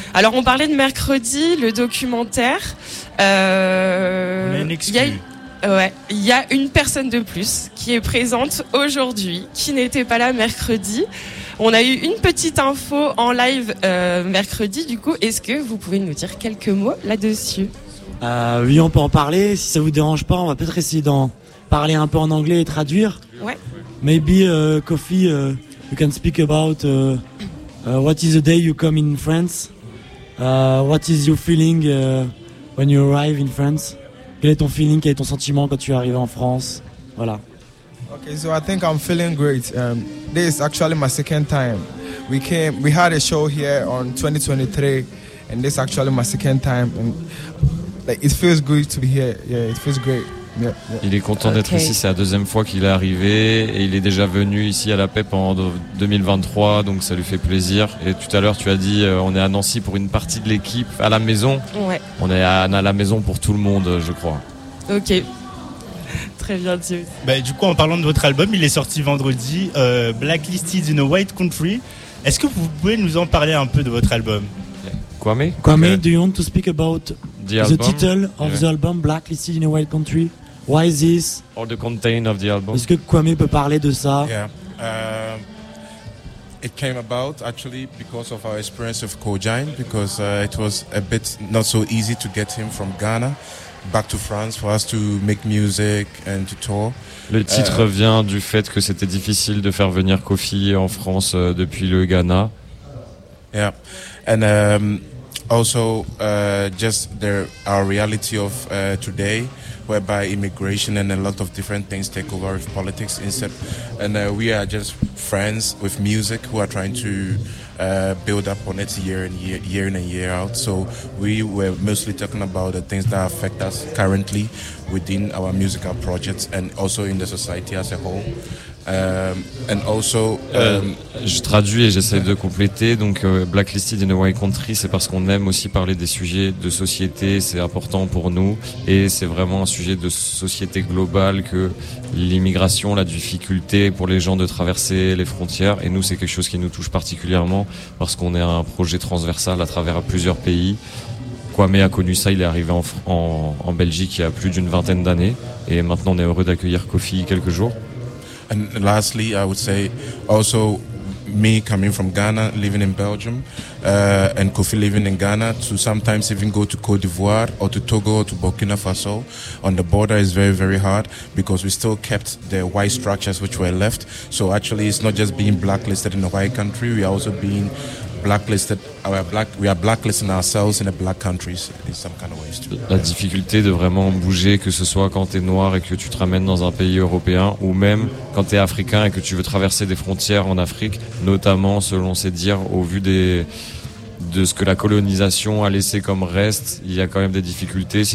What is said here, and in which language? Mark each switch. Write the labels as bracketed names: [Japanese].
[French] Alors, on parlait de mercredi, le documentaire. Ouais, il y a une personne de plus qui est présente aujourd'hui, qui n'était pas là mercredi. On a eu une petite info en live mercredi, du coup, est-ce que vous pouvez nous dire quelques mots là-dessus ? Oui, on peut en parler, si ça vous dérange pas, on va peut-être essayer d'en parler un peu en anglais et traduire. Ouais. [English] Maybe, Kofi, you can speak about what is the day you come in France ? What is your feeling when you arrive in France ? [French] Quel est ton feeling, quel est ton sentiment quand tu es arrivé en France ? Voilà. [English] Okay, so I think I'm feeling great. This is actually my second time. We had a show here on 2023, and this is actually my second time. And like, it feels good to be here. Yeah, it feels great. Yeah, yeah. [French] Il est content d'être ici. C'est la deuxième fois qu'il est arrivé, et il est déjà venu ici à la PEP en 2023, donc ça lui fait plaisir. Et tout à l'heure, tu as dit, on est à Nancy pour une partie de l'équipe à la maison. Ouais. On est à la maison pour tout le monde, je crois. Ok. Très bien, Dieu. Bah, du coup, en parlant de votre album, il est sorti vendredi, Blacklisted in a White Country. Est-ce que vous pouvez nous en parler un peu de votre album ? Kwame ? [English] Kwame, do you want to speak about the title of the album, Blacklisted in a White Country ? Why is this ? Or the contain of the album ? [French] Est-ce que Kwame peut parler de ça ? [English] It came about actually because of our experience of Kojine, because it was a bit not so easy to get him from Ghana back to France for us to make music and to tour. [French] Le titre vient du fait que c'était difficile de faire venir Kofi en France depuis le Ghana. [English] Yeah, and also just our reality of today, whereby immigration and a lot of different things take over with politics instead, and we are just friends with music who are trying to build up on it year in and year out. So we were mostly talking about the things that affect us currently within our musical projects and also in the society as a whole. And also, [French] je traduis et j'essaie de compléter. Donc, Blacklisted in a White Country, c'est parce qu'on aime aussi parler des sujets de société. C'est important pour nous, et c'est vraiment un sujet de société globale, que l'immigration, la difficulté pour les gens de traverser les frontières. Et nous, c'est quelque chose qui nous touche particulièrement parce qu'on est un projet transversal à travers plusieurs pays. Kwame a connu ça, il est arrivé en Belgique il y a plus d'une vingtaine d'années, et maintenant on est heureux d'accueillir Kofi quelques jours. [English] And lastly, I would say also me coming from Ghana, living in Belgium, and Kofi living in Ghana, to sometimes even go to Côte d'Ivoire or to Togo or to Burkina Faso on the border is very, very hard because we still kept the white structures which were left. So actually, it's not just being blacklisted in a white country, we are also being blacklisted. We are blacklisting ourselves in a black country in some kind of ways. [French] La difficulté de vraiment bouger, que ce soit quand t'es noir et que tu te ramènes dans un pays européen, ou même quand t'es africain et que tu veux traverser des frontières en Afrique, notamment selon ses dires, au vu de ce que la colonisation a laissé comme reste, il y a quand même des difficultés.